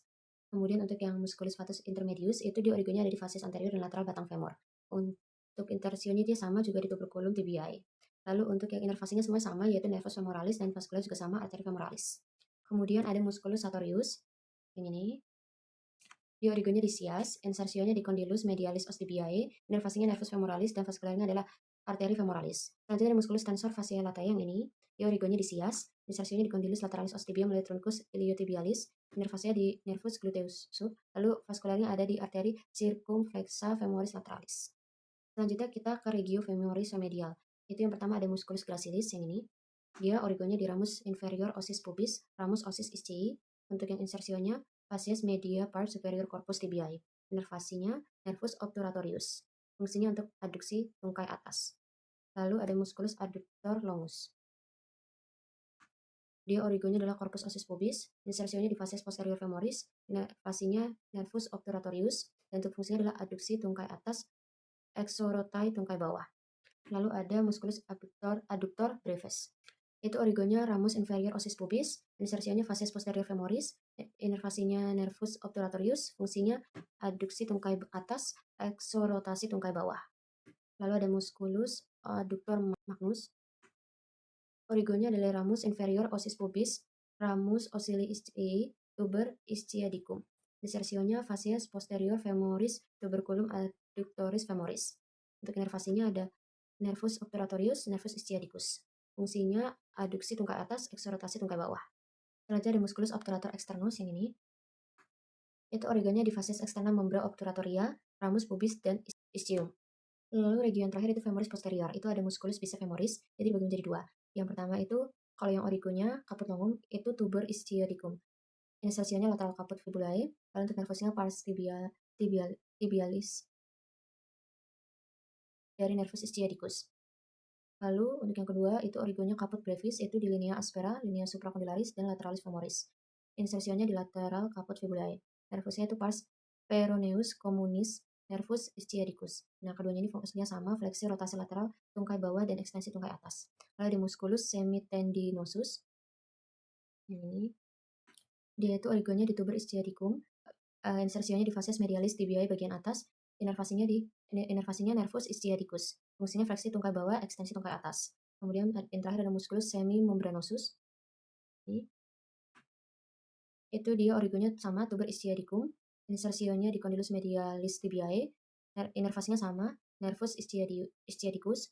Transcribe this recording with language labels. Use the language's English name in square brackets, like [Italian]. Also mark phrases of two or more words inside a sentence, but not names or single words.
[Indonesian] Kemudian untuk yang [Latin] musculus vastus intermedius [Indonesian] itu di origonya ada di [Latin] facies anterior [Indonesian] dan lateral batang femur. Untuk intersionya dia sama juga di [Latin] tuberculum tibiae. [Indonesian] Lalu untuk yang inervasinya semua sama yaitu [Latin] nervus femoralis [Indonesian] dan vascularis juga sama arteri femoralis. Kemudian ada [Latin] musculus sartorius, [Indonesian] yang ini. Di origonya di sias, insersionya di [Latin] condylus medialis ostibiae, [Indonesian] inervasinya [Latin] nervus femoralis [Indonesian] dan vaskularnya adalah arteri femoralis. Selanjutnya ada [Latin] musculus tensor fasciae latae [Indonesian] yang ini. Di origonya di sias, insersionya di [Latin] condylus lateralis ostibia [Indonesian] melalui [Latin] trunkus iliotibialis, [Indonesian] inervasinya di [Latin] nervus gluteus sub, [Indonesian] lalu vaskularnya ada di arteri [Latin] circumflexa femoris lateralis. [Indonesian] Selanjutnya kita ke [Latin] regio femoris medial. [Indonesian] Itu yang pertama ada [Latin] musculus gracilis [Indonesian] yang ini. Dia origonya di [Latin] ramus inferior osis pubis, ramus osis ischii. [Indonesian] Untuk yang insersionya [Latin] facies media part superior corpus tibiae. [Indonesian] Inervasinya [Latin] nervus obturatorius. [Indonesian] Fungsinya untuk adduksi tungkai atas. Lalu ada [Latin] musculus adductor longus. [Indonesian] Dia origonya adalah [Latin] corpus osis pubis, [Indonesian] insersionya di [Latin] facies posterior femoris, [Indonesian] inervasinya [Latin] nervus obturatorius, [Indonesian] dan untuk fungsinya adalah adduksi tungkai atas, exorotai tungkai bawah. Lalu ada [Latin] musculus adductor brevis. [Indonesian] Itu origonya [Latin] ramus inferior osis pubis, [Indonesian] insersinya [Latin] facies posterior femoris, [Indonesian] inervasinya [Latin] nervus obturatorius, [Indonesian] fungsinya adduksi tungkai atas, exorotasi tungkai bawah. Lalu ada [Latin] musculus adductor magnus. [Indonesian] Origonya adalah [Latin] ramus inferior osis pubis, ramus oculi ischii, tuber ischiadicum. [Indonesian] Insersionya [Latin] facies posterior femoris, tuberculum adductoris femoris. [Indonesian] Untuk inervasinya ada [Latin] nervus obturatorius, nervus ischiadicus. [Indonesian] Fungsinya adduksi tungkai atas, exorotasi tungkai bawah. Selanjutnya ada [Latin] musculus obturator externus [Indonesian] yang ini. Itu origonya di [Latin] facies externa membra obturatoria, [Indonesian] ramus pubis, dan ischium. Lalu region terakhir itu [Latin] femoris posterior. [Indonesian] Itu ada [Latin] musculus bicep femoris, [Indonesian] jadi dibagi menjadi 2. Yang pertama itu, kalau yang origonya [Latin] caput longum, [Indonesian] itu [Latin] tuber ischiadicum. [Indonesian] Insersinya [Latin] lateral caput fibulae, [Indonesian] lalu untuk nervusnya [Latin] pars tibialis [Indonesian] dari [Latin] nervus ischiadicus. [Indonesian] Lalu untuk yang kedua itu origonya [Latin] caput brevis, [Indonesian] itu di [Latin] linea aspera, linea supracondylaris, [Indonesian] dan [Latin] lateralis femoris. [Indonesian] Insersinya di [Latin] lateral caput fibulae. [Indonesian] Nervusnya itu [Latin] pars peroneus communis, nervus ischiadicus. [Indonesian] Nah, keduanya ini fungsinya sama, fleksi rotasi lateral, tungkai bawah, dan ekstensi tungkai atas. Lalu di [Latin] musculus semitendinosus. [Indonesian] Ini. Dia itu origonya di [Latin] tuber ischiadicum. [Indonesian] Insersinya di [Latin] facies medialis tibiae [Indonesian] bagian atas, inervasinya [Latin] nervus ischiadicus. [Indonesian] Fungsinya fleksi tungkai bawah, ekstensi tungkai atas. Kemudian yang terakhir ada [Latin] musculus semimembranosus. [Indonesian] Itu dia origonya sama, [Latin] tuber ischiadicum. [Indonesian] Insersionya di [Latin] condylus medialis tibiae. [Indonesian] Inervasinya sama, [Latin] nervus ischiadicus.